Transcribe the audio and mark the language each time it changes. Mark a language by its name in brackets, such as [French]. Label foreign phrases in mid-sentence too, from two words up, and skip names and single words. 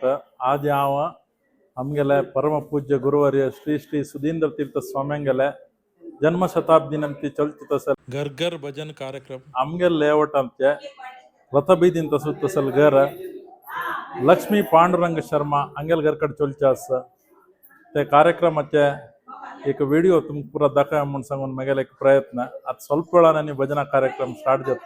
[Konkani] आज हांव आमगेले परम पूज्य गुरुवर्य श्री श्री सुधींद्र तीर्थ स्वाम्यांगेले जन्म शताब्दी निमित्त चलचित घर घर भजन कार्यक्रम आमगे लेಔಟ್ अंचे रथबीदीन तसुत तसल घर लक्ष्मी पांडुरंग शर्मा अंगेल घर कड चलचास ते कार्यक्रमाचे एक वीडियो तुमकां पुरा दाखय म्हणून सांगून मगेले एक प्रयत्न आज ಸ್ವಲ್ಪ वेळाने भजना कार्यक्रम स्टार्ट जाता।